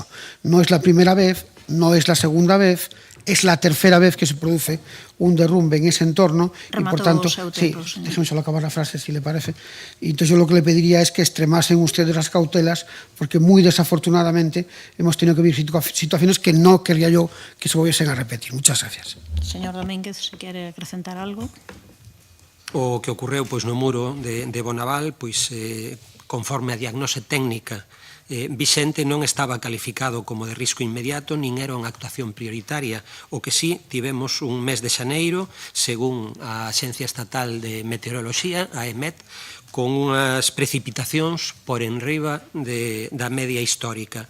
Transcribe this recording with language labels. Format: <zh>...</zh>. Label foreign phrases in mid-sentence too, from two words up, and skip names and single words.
<es>No es la primera vez, no es la segunda vez, es la tercera vez que se produce un derrumbe en ese entorno. Y por tanto, sí, déjeme solo acabar la frase si le parece. Y entonces yo lo que le pediría es que extremasen ustedes las cautelas, porque muy desafortunadamente hemos tenido que vivir situaciones que no querría yo que se volviesen a repetir. Muchas gracias. Señor Domínguez,</es> <gl>se quere acrescentar algo. O que ocorreu no muro de Bonaval, conforme a diagnose técnica vixente, non estaba calificado como de risco inmediato, nin era unha actuación prioritaria. O que sí, tivemos un mes de xaneiro, según a Axencia Estatal de Meteoroloxía, a EMET, con unhas precipitacións por enriba da media histórica.</gl>